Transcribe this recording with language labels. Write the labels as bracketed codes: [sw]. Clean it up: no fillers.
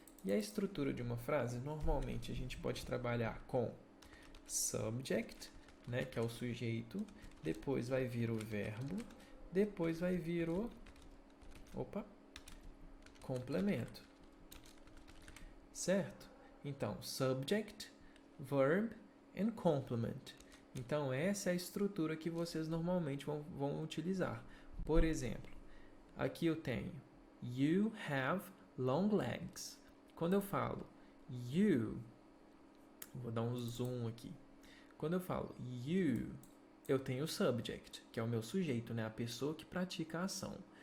[pt] E a estrutura de uma frase, normalmente a gente pode trabalhar com subject, né, que é o sujeito, depois vai vir o verbo, depois vai vir o complemento. Certo? [en] Então, subject, verb and complement. [pt] Então, essa é a estrutura que vocês normalmente vão utilizar. Por exemplo, aqui eu tenho [en] you have long legs. [pt] Quando eu falo you, vou dar um zoom aqui. Quando eu falo you, eu tenho o subject, que é o meu sujeito, né? A pessoa que pratica a ação.